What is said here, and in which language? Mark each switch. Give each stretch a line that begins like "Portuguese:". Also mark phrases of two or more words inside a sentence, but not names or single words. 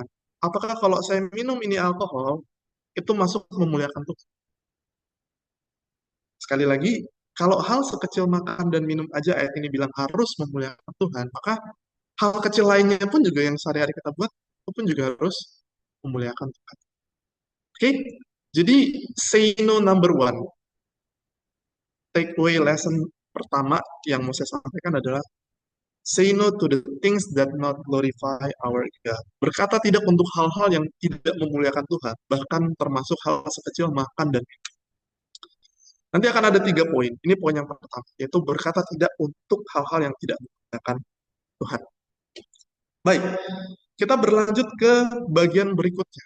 Indonesian: Apakah kalau saya minum ini alkohol, itu masuk memuliakan Tuhan? Sekali lagi, kalau hal sekecil makan dan minum aja ayat ini bilang harus memuliakan Tuhan, maka hal kecil lainnya pun juga yang sehari-hari kita buat, itu pun juga harus memuliakan Tuhan. Oke? Jadi,
English: say no number one. Take away lesson
Indonesian: pertama yang mau saya sampaikan adalah
English: say no to the things that not glorify our God.
Indonesian: Berkata tidak untuk hal-hal yang tidak memuliakan Tuhan, bahkan termasuk hal sekecil makan dan minum. Nanti akan ada 3 poin. Ini poin yang pertama, yaitu berkata tidak untuk hal-hal yang tidak memuliakan Tuhan. Baik, kita berlanjut ke bagian berikutnya.